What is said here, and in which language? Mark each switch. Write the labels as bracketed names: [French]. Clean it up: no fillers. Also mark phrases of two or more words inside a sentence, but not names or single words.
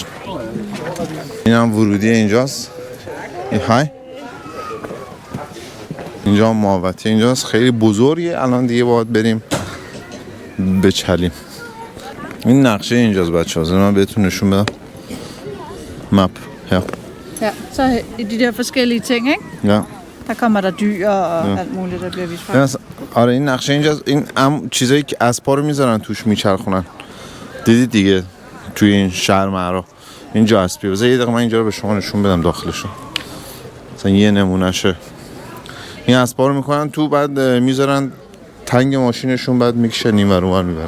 [Persian] این هم ورودی اینجاست. های اینجا محوطه اینجاست، خیلی بزرگه. الان دیگه باید بریم بچلیم. این نقشه اینجاست بچه‌ها، من بهتون نشون بدم. مپ. [Danish] Ja. Ja, så de der forskellige ting, ikke? Ja. Der kommer der dyr og alt muligt, der bliver vist frem. [Persian] آره این نقشه اینجاست. این چیزایی که اسبا رو میذارن توش میچرخونن. دیدید دیگه توی این شهر معرا اینجا اسبی. بذار یه دقیقه من اینجا رو به شما نشون بدم داخلشو. مثلا یه نمونهشه. این اسبا رو میکنن تو، بعد میذارن تنگ ماشینشون، بعد میکشن اینور اونور میبرن.